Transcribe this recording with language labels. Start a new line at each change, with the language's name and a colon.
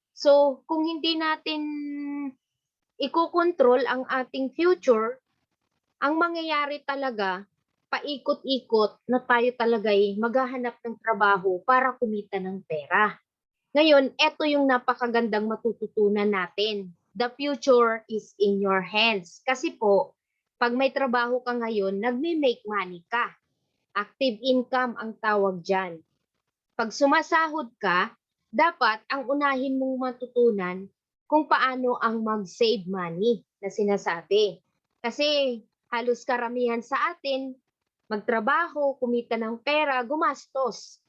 Filipino: So, kung hindi natin ikokontrol ang ating future, ang mangyayari talaga, paikot-ikot na tayo talaga'y maghahanap ng trabaho para kumita ng pera. Ngayon, eto yung napakagandang matututunan natin.
English: The future is in your hands.
Filipino: Kasi po, pag may trabaho ka ngayon, nagme-make money ka. Active income ang tawag dyan. Pag sumasahod ka, dapat ang unahin mong matutunan kung paano ang mag-save money na sinasabi. Kasi halos karamihan sa atin, magtrabaho, kumita ng pera, gumastos.